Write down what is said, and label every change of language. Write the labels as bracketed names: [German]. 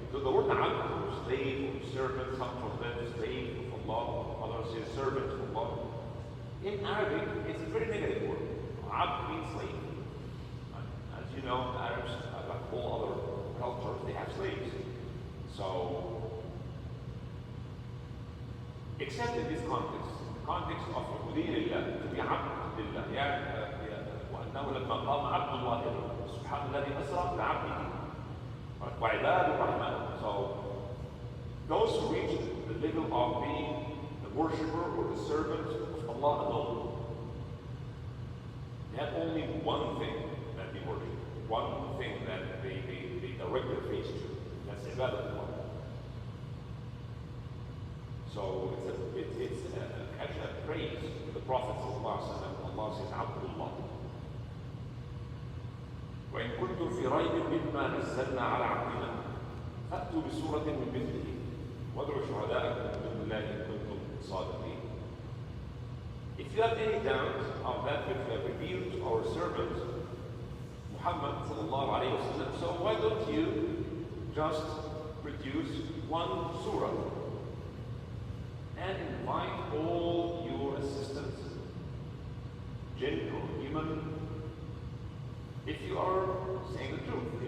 [English] So the word abd, slave or servant, some translate slave of Allah, others say servant of Allah. In Arabic, it's a very negative word. Abd means slave. As you know, the Arabs, like all other cultures, they have slaves. So, except in this context, the context of [Arabic] عبودية لله, [English] to be [Arabic] عبد لله, وأنه لما قام عبد الله سبحان الذي أسرى بعبده وعباد الرحمن. [English] So, those who reach the level of being the worshipper or the servant of Allah alone, they have only one thing that they worship, one thing that they direct their face to. That's ibadah. So it's actually a praise to the Prophet ﷺ. Allah says, Abdullah. [Arabic] وإن كنتم في ريب مما نزلنا على عبدنا فأتوا بسورة من مثله وادعوا شهداءكم من دون الله إن كنتم صادقين. [English] If you have any doubt of that which we have revealed to our servant Muhammad sallallahu alayhi wa sallam, so why don't you just produce one surah and invite all your assistants, jinn or human, if you are saying the truth.